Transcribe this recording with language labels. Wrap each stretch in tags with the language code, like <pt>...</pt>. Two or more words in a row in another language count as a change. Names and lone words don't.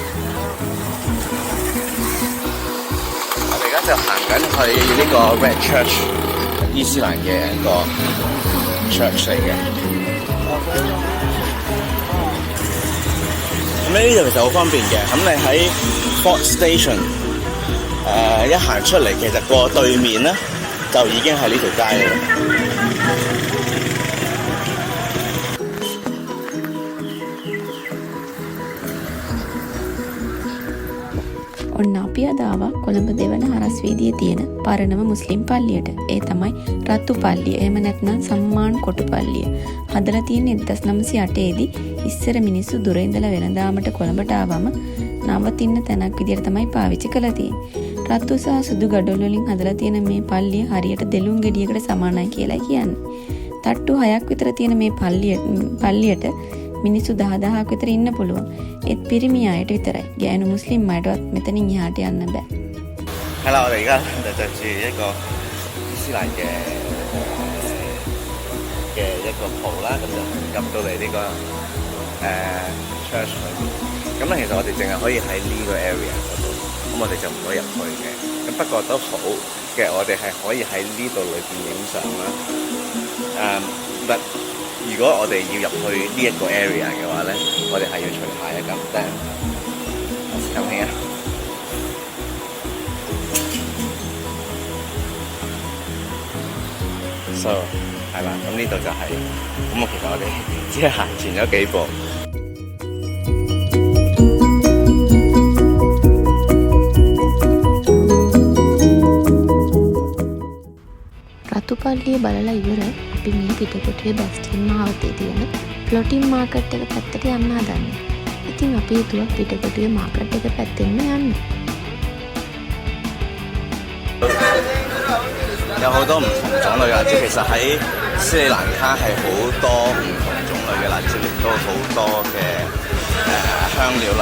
<yue>我哋而家就行緊去呢個 Red Church，伊斯蘭嘅一個 church 嚟嘅。咁呢度其實好方便嘅。咁你喺 Fort Station 一行出嚟，其實過對面咧就已經係呢條街嚟嘅。</yue> <si>ඔන්න අපි අද ආවා කොළඹ දෙවන හරස් වීදියේ තියෙන පරණම මුස්ලිම් පල්ලියට. ඒ තමයි රතු පල්ලිය. එහෙම නැත්නම් සම්මාන් කොටු පල්ලිය. හදලා තියෙන්නේ 1908 දී. ඉස්සර මිනිස්සු දුර ඉඳලා වෙළඳාමට කොළඹට ආවම නවතින්න තැනක් විදියට තමයි පාවිච්චි කරලා තියෙන්නේ. රතු සහ සුදු ගඩොල් වලින් හදලා තියෙන මේ පල්ලිය හරියට දෙලුම් ගෙඩියකට සමානයි කියලා කියන්නේ. තට්ටු 6ක් විතර තියෙන මේ පල්ලියට මිනිස්සු 10,000ක් විතර ඉන්න පුළුවන්. ඒත් පිරිමි අයට විතරයි. ගෑනු මුස්ලිම් අයටවත් මෙතනින් එහාට යන්න බෑ.</si> <yue>係啦，我哋而家就着住一個伊斯蘭嘅一個袍啦，咁就入到嚟呢個church 裏邊。咁咧其實我哋淨係可以喺呢個 area 嗰度，咁我哋就唔可以入去嘅。咁不過都好嘅，我哋係可以喺呢度裏邊影相啦。但如果我哋要入去呢一個 area 嘅話咧，我哋係要除鞋啊咁。但係有氣啊！ So 係啦，咁呢度就係咁啊。其實我哋只係行前咗幾步。</yue> <si>රතු පල්ලිය බලලා ඉවර අපි මේ පිටකොටුවේ බස් ස්ටෑන්ඩ් මාවතේ තියෙන ෆ්ලොටින් මාකට් එක පැත්තට යන්න හදන්නේ. ඉතින් අපි හිතුවා පිටකොටුවේ මාකට් එක පැත්තෙන්ම යන්න.</si> <yue>有好多唔同種類嘅辣椒，其實喺斯里蘭卡係好多唔同種類嘅辣椒，亦都好多嘅香料啦。</yue>